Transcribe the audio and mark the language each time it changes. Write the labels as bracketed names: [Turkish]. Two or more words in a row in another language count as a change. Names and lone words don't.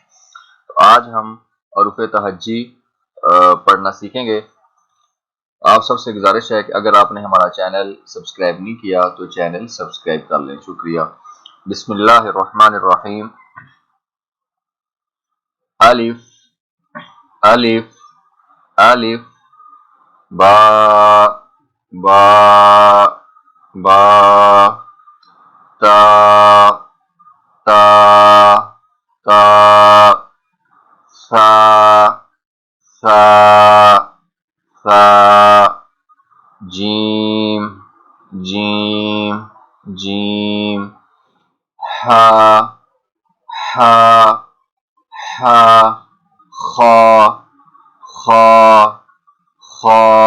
[Urdu] تو آج ہم حروف تہجی پڑھنا سیکھیں گے۔ آپ سب سے گزارش ہے کہ اگر آپ نے ہمارا چینل سبسکرائب نہیں کیا تو چینل سبسکرائب کر لیں، شکریہ۔ [Arabic] بسم اللہ الرحمن الرحیم۔ [Urdu] الف الف الف با با با تا تا تا سا سا سا جیم جیم جیم ہا ہا ہا خا خا خا